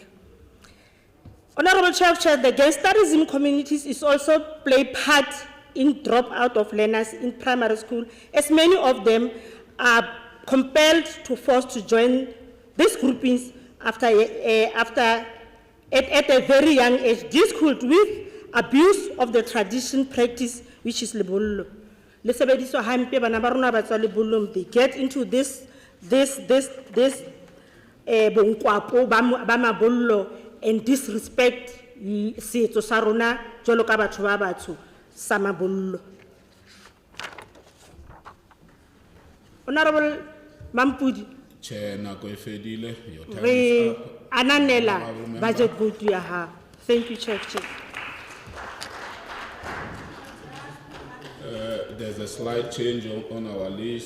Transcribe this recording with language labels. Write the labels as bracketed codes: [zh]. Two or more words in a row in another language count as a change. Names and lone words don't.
[en] Honorable Chair of Chairs, the gangsterism communities is also play part in dropout of learners in primary school, as many of them are compelled to force to join these groupings at a very young age. This could with abuse of the tradition practice, which is lebollo. [st] Le sebediswa hampe bana ba rona ba tswa lebollong, [en] they get into this [st] bonkwapo ba mabollo [en] and disrespect [st] setso sa rona jwalo ka batho ba batsho sa mabollo. [en] Honorable Mampudi, [st] Chair, nako e fedile, [en] your time is [st] re [en] up. [st] ananela [en] Honourable member. budget vote [st] ya ha. [en] Thank you, Chair. There's a slight change on our list.